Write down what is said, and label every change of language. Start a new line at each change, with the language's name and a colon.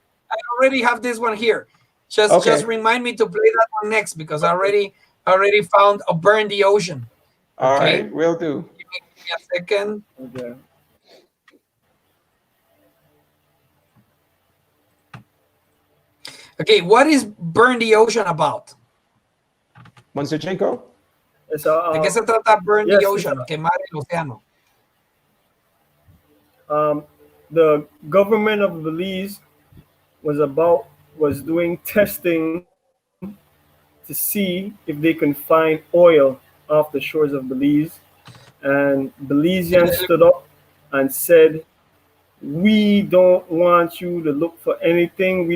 English: I already have this one here. Just remind me to play that one next because I already found a Burn the Ocean. All right, will do. Give me a second. Okay. Okay, what is Burn the Ocean about? Monsterchenko?
Spanish: ¿De qué se trata Burn the Ocean? Quemar el océano.
English: The government of Belize was doing testing to see if they can find oil off the shores of Belize, and Belizeans stood up and said, we don't want you to look for anything.